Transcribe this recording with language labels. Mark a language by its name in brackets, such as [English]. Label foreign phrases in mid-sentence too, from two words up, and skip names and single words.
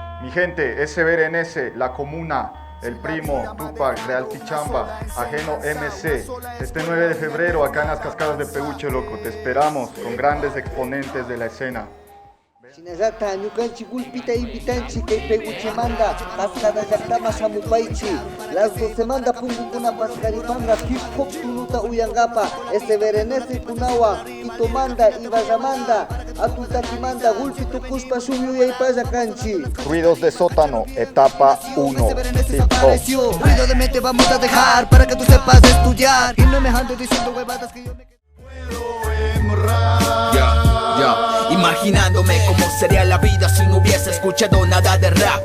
[Spanish] Mi gente, SBRNS, La Comuna, El Primo, Tupac, Real Tichamba, Ajeno MC. Este 9 de febrero acá en las Cascadas de Pehuche, loco. Te esperamos con grandes exponentes de la escena. [Quechua] Chinazata, ñukanchi gulpita invitanchi kay Pehuche manda, Cascada llaktama shamupaychi. Las 12 manda pungukuna pascaripanga, hip hop tunuta uyangapa, SBRNS kunawa, Ito manda, Ibarra manda, Atutaki manda, gulpi tukuspa shuyuya y paya canchi. [Spanish] Ruidos de sótano, etapa 1. Ruido de mente vamos a dejar para que tú sepas estudiar. Y no me ando diciendo huevadas que yo me Imaginándome cómo sería la vida si no hubiese escuchado nada de rap.